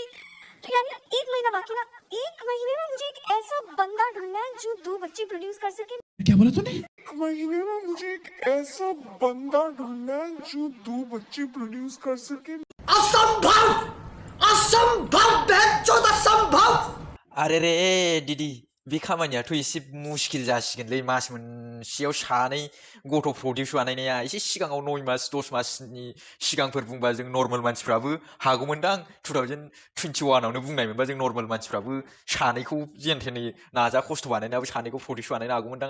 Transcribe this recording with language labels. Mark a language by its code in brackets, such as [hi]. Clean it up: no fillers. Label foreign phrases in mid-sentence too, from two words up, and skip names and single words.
[hi] तो यानी 1 महीना बाकी ना, 1 महीने में मुझे एक ऐसा बंदा ढूंढना है जो 2 बच्चे प्रोड्यूस कर सके। क्या बोला तूने? महीने में मुझे एक ऐसा बंदा ढूंढना है जो 2 बच्चे प्रोड्यूस कर सके। असंभव, असंभव, बेचोद असंभव। [brx] आरे रे दिदी, बे खामानियाथ' एसे मुस्किल जासिगोनलै। मास मोनसेयाव 2 गथ' प्रडिउस बानायनाया। एसे सिगाङाव 9 मास 10 मासनि सिगांफोर बुंबा जों नर्मेल मानसिफ्राबो हागौमोनदां। 2021आवनो बुंनाय मोनबा जों नर्मेल मानसिफ्राबो 2खौ जेन थेनै नाजा खस्थ' बानायनायाबो 2खौ प्रडिउस बानायनो हागौमोनदां।